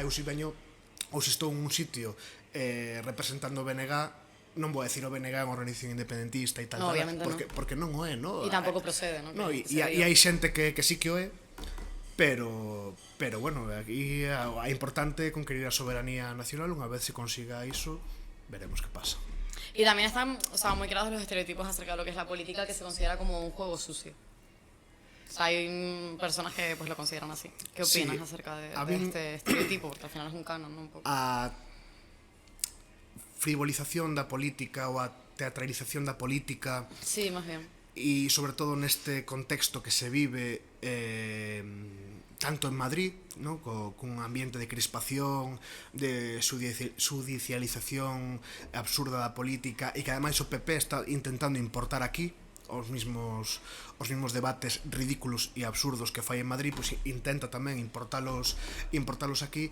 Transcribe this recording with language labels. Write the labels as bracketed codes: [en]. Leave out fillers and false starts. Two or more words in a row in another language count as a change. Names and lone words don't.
[gl] Eu si veño ou se estou en un sitio representando o BNG, non vou decir o BNG é unha organización independentista e tal, no, porque non o é, non? E tampouco procede, non? E hai xente que sí que o é, pero bueno, aquí é importante conquerir a soberanía nacional. Unha vez se consiga iso, veremos que pasa. [es] Y también están, o sea, muy claros los estereotipos acerca de lo que es la política, que se considera como un juego sucio. O sea, hay personas que pues lo consideran así. ¿Qué opinas acerca de este estereotipo? Porque al final es un canon, ¿no? Un poco. [gl] A frivolización da política ou a teatralización da política. [es] Sí, más bien. [gl] E sobre todo neste contexto que se vive tanto en Madrid, ¿no? Cun ambiente de crispación, de judicialización absurda da política, e que ademais o PP está intentando importar aquí os mismos debates ridículos e absurdos que fai en Madrid, pois intenta tamén importalos aquí.